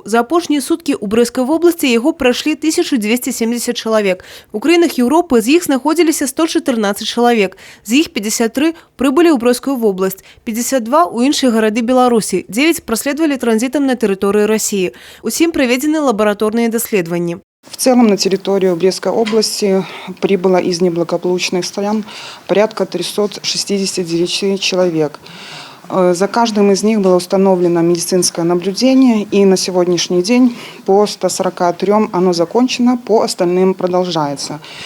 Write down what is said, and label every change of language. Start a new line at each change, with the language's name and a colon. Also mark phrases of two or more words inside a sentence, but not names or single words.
Belarusian: За апошнія суткі ў Брэскай вобласці яго прайшлі 1270 чалавек. У краінах Еўропы з іх знаходзіліся 114 чалавек. З іх 53 прыбылі ў Брэскую вобласць, 52 у іншыя гарады Беларусі, 9 праследавалі транзітам на тэрыторыі России. Усім праведзены лабараторныя даследаванні.
Russian: В целом на территорию Брестской области прибыло из неблагополучных стран порядка 369 человек. За каждым из них было установлено медицинское наблюдение, и на сегодняшний день по 143 оно закончено, по остальным продолжается.